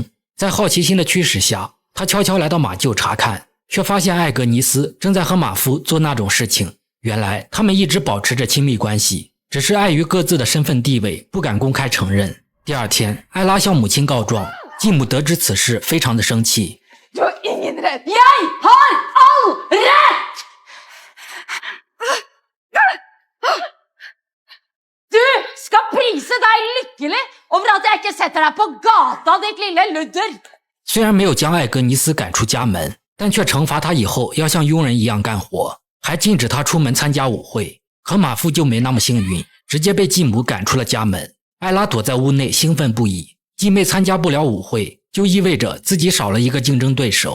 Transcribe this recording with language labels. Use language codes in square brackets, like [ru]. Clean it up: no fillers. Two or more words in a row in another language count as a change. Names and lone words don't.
[zh] 在好奇心的驱使下，她悄悄来到马厩查看，却发现艾格尼斯正在和马夫做那种事情。原来他们一直保持着亲密关系，只是碍于各自的身份地位，不敢公开承认。第二天，艾拉向母亲告状，继母得知此事，非常的生气。 [sv] Du har ingen rätt. Jag har all rätt! Du ska prisa dig lycklig [no] over at jeg ikke setter deg på gata, ditt lille ludder. [zh] 虽然没有将艾格尼斯赶出家门，但却惩罚他以后要像佣人一样干活，还禁止他出门参加舞会。可马夫就没那么幸运，直接被继母赶出了家门。艾拉躲在屋内兴奋不已，继妹参加不了舞会，就意味着自己少了一个竞争对手。